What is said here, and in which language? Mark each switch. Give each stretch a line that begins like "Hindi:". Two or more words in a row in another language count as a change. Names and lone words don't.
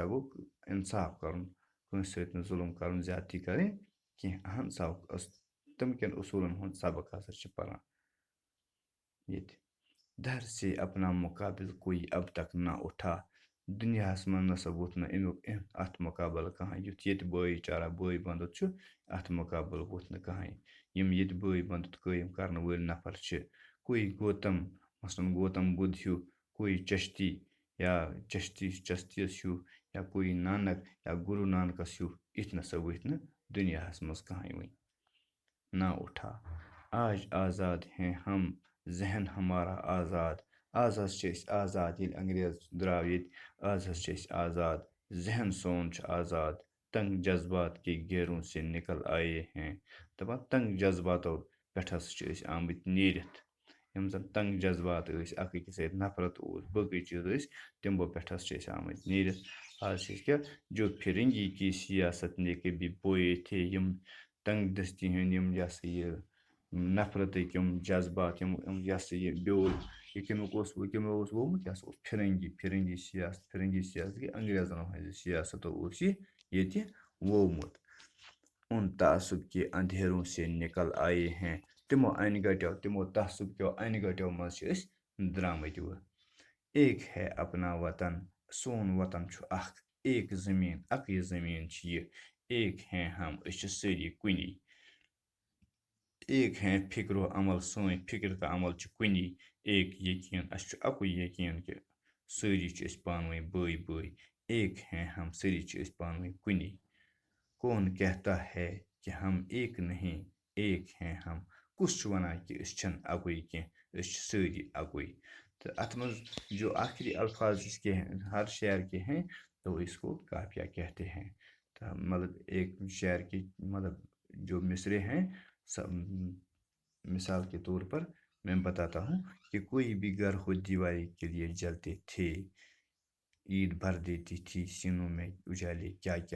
Kashmiri: گوٚو اِنصاف کَرُن کٲنٛسہِ سۭتۍ نہٕ ظُلم کَرُن زیادتی کَرٕنۍ کینٛہہ اہنساہُک تِم کٮ۪ن اصوٗلن ہُنٛد سبق ہسا چھِ پران ییٚتہِ
Urdu: در سے اپنا مُقابل کوئی اب تک نہ اُٹھا
Kashmiri: دُنیاہَس منٛز نسا ووٚتھ نہٕ اَمیُک اَتھ مُقابلہٕ کٕہٕنۍ یُتھ ییٚتہِ بٲے چارہ بٲے بندُت چھُ اَتھ مُقابلہٕ ووٚتھ نہٕ کٕہٕنۍ یِم ییٚتہِ بٲے بندُت قٲیِم کرنہٕ وٲلۍ نفر چھِ کوئی گوتم مثلاً گوتم بُدھ ہیوٗ کوئی چشتی یا چستیَس ہیوٗ یا کوئی نانک یا گروٗ نانکس ہیوٗ یِتھ نسا ؤتھۍ نہٕ دُنیاہَس منٛز کٕہٕنۍ وٕنۍ
Urdu: نہ اُٹھا آج آزاد ہیں ہم ذہن ہمارا آزاد
Kashmiri: آز حظ چھِ أسۍ آزاد ییٚلہِ انگریز درٛاو ییٚتہِ آز حظ چھِ أسۍ آزاد ذہن سون چھُ آزاد
Urdu: تنگ جذبات کے گیروں سے نکل آیے ہیں
Kashmiri: دَپان تنگ جذباتو پٮ۪ٹھ ہسا چھِ أسۍ آمٕتۍ نیٖرِتھ یِم زَن تنگ جذبات ٲسۍ اکھ أکِس سۭتۍ نفرت اوس باقٕے چیٖز ٲسۍ تِمو پٮ۪ٹھ ہسا چھِ أسۍ آمٕتۍ نیٖرِتھ آز چھِ أسۍ کیٛاہ
Urdu: جو فرنگی کی سیاست نے کبھی بوئے تھے
Kashmiri: یِم تنگ دستی ہٕنٛدۍ یِم یہِ ہسا یہِ نفرتٕکۍ یِم جذبات یِم یہِ ہسا یہِ بیول یہِ کمیُک اوس ووٚمُت یہِ ہسا اوس فرنگی سیاست گٔے انگریزن ہٕنٛدِ سیاستو اوس یہِ ییٚتہِ ووٚمُت
Urdu: اُن تعصب کے اندھیروں سے نکل آیے ہیں
Kashmiri: تِمو تعصب کیو انہِ گٹیو منٛز چھِ أسۍ درٛامٕتۍ وۄنۍ
Urdu: ایک ہے اپنا وطن
Kashmiri: سون وطن چھُ اکھ ایک زٔمیٖن اَکٕے زٔمیٖن چھِ یہِ
Urdu: ایک ہیں ہم
Kashmiri: أسۍ چھِ سٲری کُنی
Urdu: ایک ہیں فکر و عمل
Kashmiri: سٲنۍ فکر تہٕ عمل چھِ کُنی ایک یقیٖن اَسہِ چھُ اَکُے یقیٖن کہِ سٲری چھِ أسۍ پانہٕ ؤنۍ بٲے
Urdu: ایک ہیں ہم
Kashmiri: سٲری چھِ أسۍ پانہٕ ؤنۍ کُنی
Urdu: کون کہتا ہے کہ ہم ایک نہیں ایک ہیں ہم
Kashmiri: کُس چھُ وَنان کہِ أسۍ چھِنہٕ اَکُے کینٛہہ أسۍ چھِ سٲری اَکُے تہٕ اَتھ منٛز
Urdu: جو آخری الفاظ اسکے ہیں ہر شعر کے ہیں تو اس کو قافیہ کہتے ہیں تو مطلب ایک شعر کی مطلب جو مصرے ہیں مثال کے طور پر میں بتاتا ہوں کہ کوئی بھی گھر ہو دیوالی کے لیے جلتے تھے عید بھر دیتی تھی سینوں میں اجالے کیا